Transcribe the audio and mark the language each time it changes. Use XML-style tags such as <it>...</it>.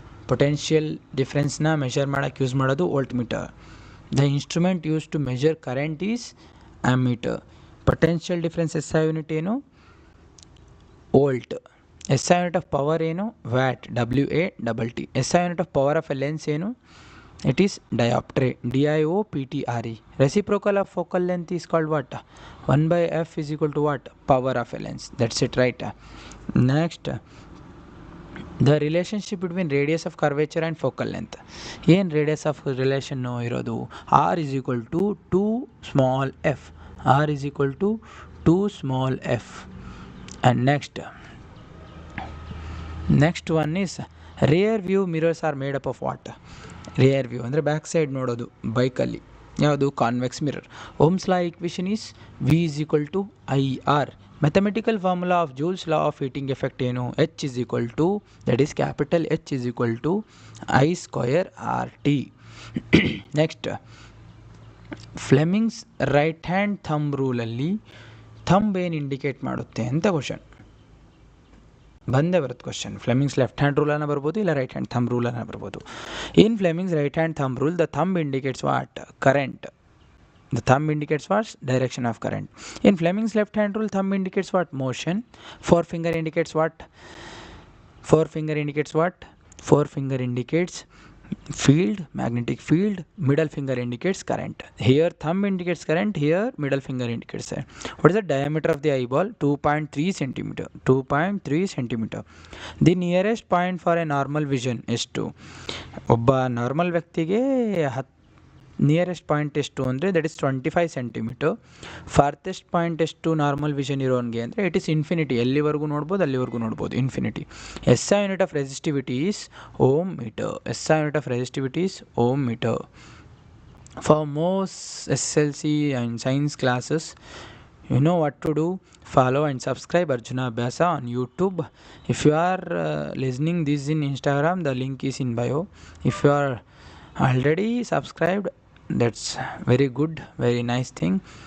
<kn>Potential ಡಿಫ್ರೆನ್ಸ್ನ measure ಮಾಡೋಕ್ಕೆ use ಮಾಡೋದು volt meter.</kn> <en>The instrument use to measure current is ammeter.</en> <kn>Potential difference SI unit ಏನು? Volt.</kn> <en>SI unit of power ಏನು? Watt. WATT. SI unit of power of a lens ಏನು? It is dioptre. DIOPTRE. Reciprocal of focal length is called what? 1/f is equal to what? Power of a lens. That's it, right? Next, the relationship between radius of curvature and focal length. ಏನು radius of relation ಇರೋದು? R is equal to 2 small f. R is equal to 2 small f. And next one is rear view mirrors are made up of what?</en> <kn>Rear view ಅಂದರೆ back side ನೋಡೋದು ಬೈಕಲ್ಲಿ. ಯಾವುದು? Convex mirror.</kn> <en>Ohm's law equation is V is equal to IR. Mathematical formula of Joule's law of heating effect ಏನು? H is equal to, that is capital H is equal to I² RT.</en> <kn>Next, Fleming's right hand thumb ರೂಲಲ್ಲಿ thumb ಏನು indicate ಮಾಡುತ್ತೆ ಅಂತ question ಬಂದೇ ಬರುತ್ತೆ. Question Fleming's left hand ರೂಲನ್ನು ಬರ್ಬೋದು, ಇಲ್ಲ right hand thumb ರೂಲನ್ನು ಬರ್ಬೋದು.</kn> <en>In Fleming's right hand thumb rule, the thumb indicates what? Current. The thumb indicates what? Direction of current. In Fleming's left hand rule, thumb indicates what? Motion. Forefinger indicates what? Forefinger indicates what? Forefinger indicates field, magnetic field. Middle finger indicates current. Here thumb indicates current, here middle finger indicates current. What is the diameter of the eyeball? 2.3 centimeter. 2.3 centimeter. The nearest point for a normal vision is 2.</en> <kn>ಒಬ್ಬ normal ವ್ಯಕ್ತಿಗೆ nearest point ಎಷ್ಟು ಅಂದರೆ</kn> <en>That is 25 centimetre.</en> <kn>ಫಾರ್ತೆಸ್ಟ್ point ಎಷ್ಟು normal vision ಇರೋನಿಗೆ ಅಂದರೆ</kn> <en>It is infinity.</en> <kn>ಎಲ್ಲಿವರೆಗೂ ನೋಡ್ಬೋದು ಅಲ್ಲಿವರೆಗೂ ನೋಡ್ಬೋದು,</kn> <en>Infinity. SI unit of resistivity is ohm metre. SI unit of resistivity is ohm metre. For most SLC and science classes, you know what to do. Follow and subscribe Arjuna Abhyasa on YouTube. If you are listening this in Instagram, the link is in bio. If you are already subscribed, that's very good, very nice thing.</en>